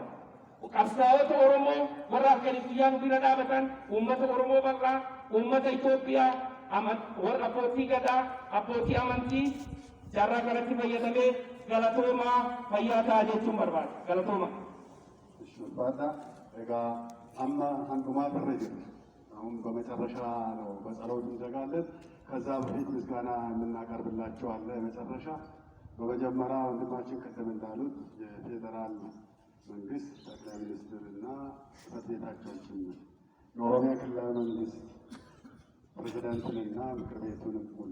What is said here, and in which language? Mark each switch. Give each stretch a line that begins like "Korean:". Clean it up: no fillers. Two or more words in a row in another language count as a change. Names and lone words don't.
Oromo: Qabsaa'ota Oromoo warra halkanii guyyaa nu bira dhaabatan uummata Oromoo bal'aa, uummata Itoophiyaa, warra abbootii gadaa, abbootii amantii carraa kanatti fayyadamee galatoomaa fayyaa ta'a jechuun barbaada. Galatooma. Barbaada egaa amma handumaa birra jiru.
Amharic: አሁን በመጨረሻ ነው በጸሎት እንዘጋለን። ከዛ በፊት ምስጋና የምናቀርብላቸው አለ። መጨረሻ በመጀመሪያ ወንድማችን ከተም እንዳሉት የፌዴራል መንግስት ጠቅላይ ሚኒስትርና ጽሕፈት ቤታቸውን የኦሮሚያ ክልላዊ መንግስት ፕሬዝዳንቱንና ምክር ቤቱንም ሁሉ